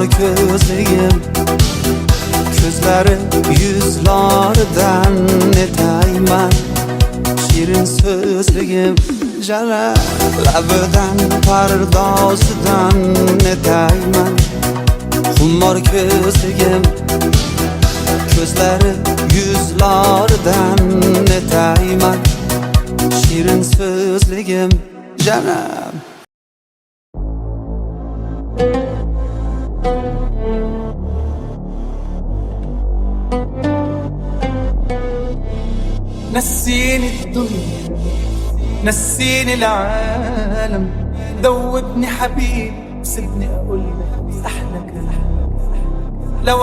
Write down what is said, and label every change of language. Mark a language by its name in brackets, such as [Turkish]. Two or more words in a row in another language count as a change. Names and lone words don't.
[Uzbek] ko'zligim ko'zlari yuzlaridan netayman Shirin so'zligim Jalal labidan pardosidan netayman Xumor ko'zligim ko'zlari yuzlaridan netayman Shirin so'zligim Janam [Arabic] نسيني الدنيا نسيني العالم دوبني حبيب سيبني اقول لك احلى كلام لو